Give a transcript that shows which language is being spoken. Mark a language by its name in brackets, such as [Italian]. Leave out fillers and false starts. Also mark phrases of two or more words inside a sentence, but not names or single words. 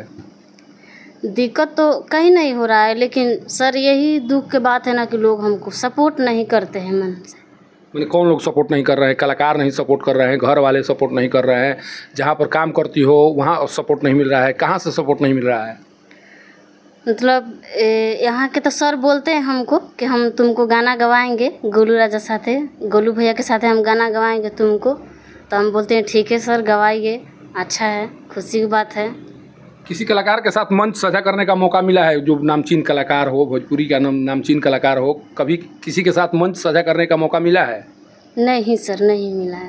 [Hindi] दिक्कत तो कहीं नहीं हो रहा है, लेकिन सर यही दुख की बात है ना कि लोग हमको सपोर्ट नहीं करते हैं मन से। मैंने कौन लोग सपोर्ट नहीं कर रहे हैं? कलाकार नहीं सपोर्ट कर रहे हैं, घर वाले सपोर्ट नहीं कर रहे हैं, जहाँ पर काम करती हो वहाँ सपोर्ट नहीं मिल रहा है। कहाँ से सपोर्ट नहीं मिल रहा है? मतलब यहाँ के तो सर बोलते हैं हमको कि हम तुमको गाना गवाएंगे गोलू राजा साथे, गोलू भैया के साथे हम गाना गवाएंगे तुमको। तो हम बोलते हैं ठीक है सर, गवाइए, अच्छा है, खुशी की बात है। किसी कलाकार के साथ मंच साझा करने का मौका मिला है, जो नामचीन कलाकार हो, भोजपुरी का नामचीन कलाकार हो, कभी किसी के साथ मंच साझा करने का मौका मिला है? नहीं सर, नहीं मिला है।